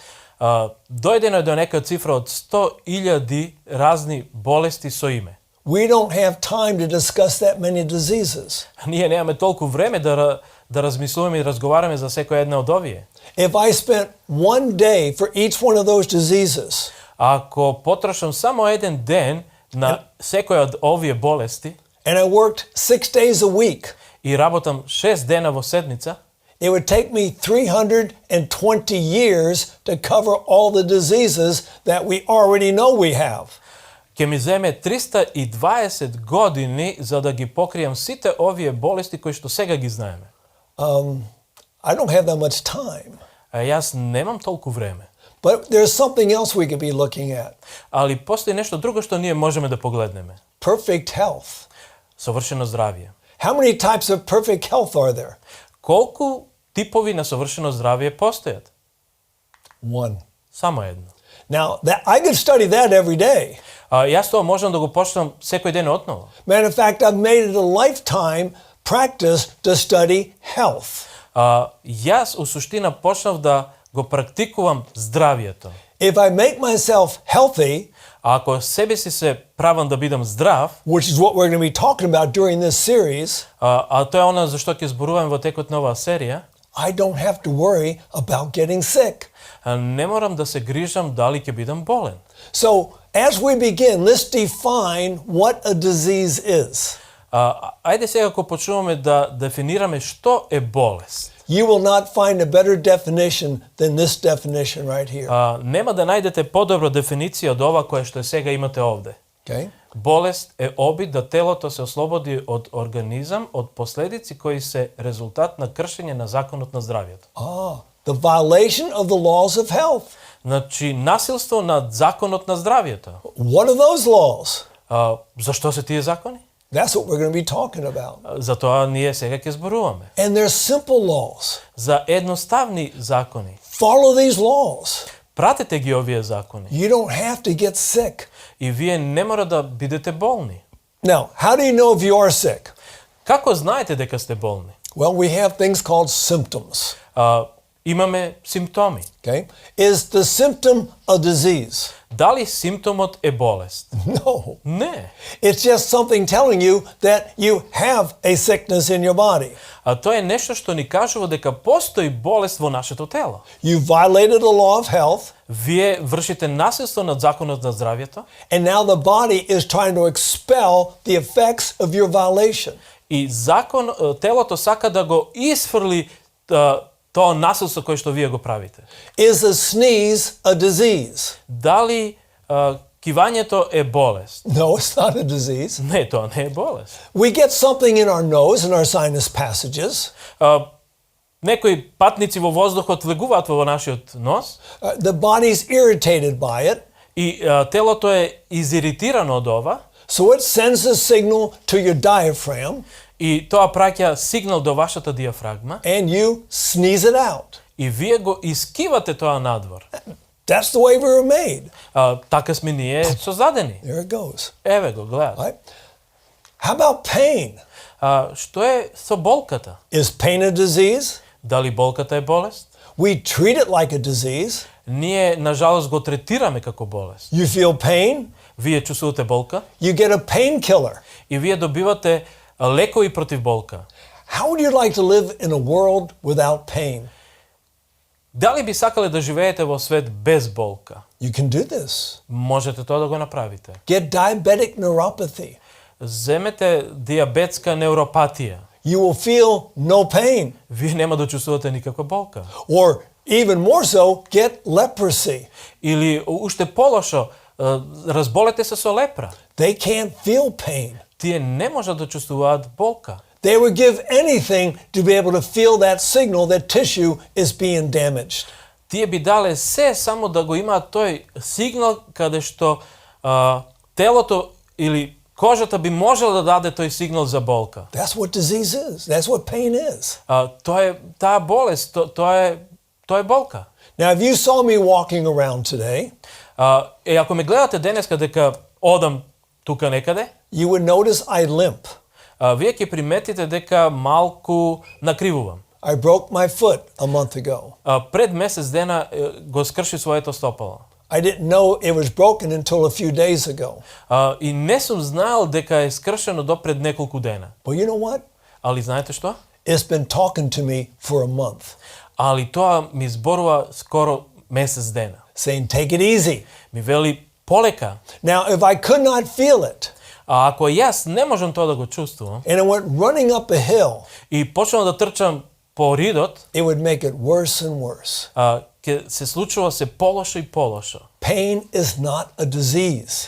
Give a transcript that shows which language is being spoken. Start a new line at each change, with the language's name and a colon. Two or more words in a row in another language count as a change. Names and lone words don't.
Macedonian: Дојдено е до нека цифра од 100,000 разни болести со име.
English: We don't have time to discuss that many diseases.
Macedonian: Ние немаме толку време да размислуваме и разговараме за секоја една од овие.
English: If I spent one day for each one of those diseases,
Macedonian: Ако потрошам само еден ден на секоја од овие болести
English: and I worked 6 days a week,
Macedonian: и работам 6 дена во седмица,
English: it would take me 320 years to cover all the diseases that we already know we have.
Macedonian: ќе ми земе 320 години за да ги покријам сите овие болести кои што сега ги знаеме.
English: I don't have that much time.
Macedonian: Јас немам толку време.
English: But there's something else we could be looking at.
Macedonian: Али постои нешто друго што ние можеме да погледнеме.
English: Perfect health.
Macedonian: Совршено здравје.
English: How many types of perfect health are there?
Macedonian: Колку типови на совршено здравје постојат?
English: One.
Macedonian: Само едно.
English: Now, I could study that every day.
Macedonian: Јас тоа можам да го почнам секој ден отново.
English: Matter of fact, I've made it a lifetime practice to study health.
Macedonian: Јас у суштина почнав да го практикувам здравјето.
English: If I make myself healthy,
Macedonian: ако себе си се правам да бидам здрав,
English: which is what we're going to be talking about during this series,
Macedonian: тоа е она за што ќе зборуваме во текот на оваа серија,
English: I don't have to worry about getting sick.
Macedonian: не морам да се грижам дали ќе бидам болен.
English: So, as we begin, let's define what a disease is.
Macedonian: Ајде сега кога почнуваме да дефинираме што е болест.
English: You will not find a better definition than this definition right here.
Macedonian: Нема да најдете подобра дефиниција од ова која што сега имате овде.
English: Okay?
Macedonian: Болест е обид да телото се ослободи од организам од последици кои се резултат на кршење на законот на здравјето.
English: The violation of the laws of health.
Macedonian: Значи насилство над законот на здравјето.
English: What are those laws?
Macedonian: Зашто се тие закони?
English: That's what we're going to be talking about.
Macedonian: За тоа ние сега ќе зборуваме.
English: And they're simple laws.
Macedonian: За едноставни закони.
English: Follow these laws.
Macedonian: Пратете ги овие закони.
English: You don't have to get sick.
Macedonian: И вие не мора да бидете болни.
English: Now, how do you know if you are sick?
Macedonian: Како знаете дека сте болни?
English: Well, we have things called symptoms.
Macedonian: Имаме симптоми.
English: Okay? Is the symptom a disease?
Macedonian: Дали симптомот е болест?
English: No.
Macedonian: Не.
English: It's just something telling you that you have a sickness in your body.
Macedonian: Тоа е нешто што ни кажува дека постои болест во нашето тело.
English: You violated the law of health.
Macedonian: Вие вршите насилство над законот на здравјето.
English: And now the body is trying to expel the effects of your violation.
Macedonian: И телото сака да го исфрли тоа насилство кое што вие го правите.
English: Is a sneeze a disease?
Macedonian: Дали кивањето е болест?
English: No, it's not a disease.
Macedonian: Не, тоа не е болест.
English: We get something in our nose and our sinus passages.
Macedonian: Некои патници во воздухот влегуваат во нашиот нос.
English: The body's irritated by it.
Macedonian: И телото е изиритирано од ова.
English: So it sends a signal to your diaphragm.
Macedonian: И тоа праќа сигнал до вашата диафрагма.
English: And you sneeze it out.
Macedonian: И вие го искивате тоа надвор.
English: That's the way we were made.
Macedonian: Така сме ние создадени.
English: There it goes.
Macedonian: Еве го, гледате.
English: Right? How about pain?
Macedonian: Што е со болката?
English: Is pain a disease?
Macedonian: Дали болката е болест?
English: We treat it like a disease.
Macedonian: Ние, нажалост, го третираме како болест.
English: You feel pain?
Macedonian: Вие чувствувате болка?
English: You get a painkiller.
Macedonian: И вие добивате лекови против болка.
English: How would you like to live in a world without pain?
Macedonian: Дали би сакале да живеете во свет без болка?
English: You can do this.
Macedonian: Можете тоа да го направите.
English: Get diabetic neuropathy.
Macedonian: Земете диабетска неуропатија.
English: You will feel no pain.
Macedonian: Вие нема да чувствувате никаква болка.
English: Or even more so, get leprosy.
Macedonian: Или уште полошо, разболете се со лепра.
English: They can't feel pain.
Macedonian: Тие не можат да чувствуваат болка.
English: They would give anything to be able to feel that signal that tissue is being damaged.
Macedonian: Тие би дале се само да го имаат тој сигнал каде што телото или кожата би можела да даде тој сигнал за болка.
English: That's what disease is. That's what pain is.
Macedonian: Тоа е таа болест, тоа е болка.
English: Now, if you saw me walking around today,
Macedonian: Ако ме гледате денеска дека одам тука некаде,
English: you would notice I limp.
Macedonian: вие ќе приметите дека малку накривувам.
English: I broke my foot a month ago.
Macedonian: Пред месец дена го скрши своето стопало.
English: I didn't know it was broken until a few days ago.
Macedonian: И не сум знаел дека е скршено до пред неколку дена.
English: But you know what?
Macedonian: Али знаете што?
English: It's been talking to me for a month,
Macedonian: Али тоа ми зборува скоро месец дена.
English: saying, take it easy.
Macedonian: Ми вели полека.
English: Now, if I could not feel it,
Macedonian: А ако јас не можам тоа да го чувствувам
English: and I went running up a hill,
Macedonian: и почнам да трчам по ридот,
English: it would make it worse and worse.
Macedonian: ќе се случува се полошо и полошо.
English: Pain is not a disease.